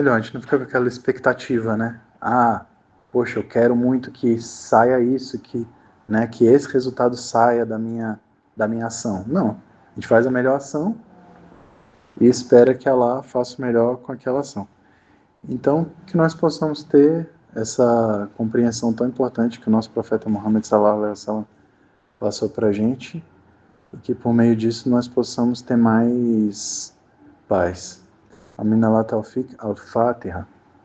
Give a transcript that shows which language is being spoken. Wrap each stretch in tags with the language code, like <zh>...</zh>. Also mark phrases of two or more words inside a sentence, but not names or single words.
<pt>A gente não fica com aquela expectativa, né? Ah, poxa, eu quero muito que saia isso, né, que esse resultado saia da minha ação. Não. A gente faz a melhor ação e espera que Allah faça o melhor com aquela ação. Então, que nós possamos ter essa compreensão tão importante que o nosso profeta Muhammad</pt> <ar>صلى الله عليه وسلم</ar> <pt>passou para a gente e que por meio disso nós possamos ter mais paz.</pt> <ar>آمين الله توفيق الفاتحة.</ar>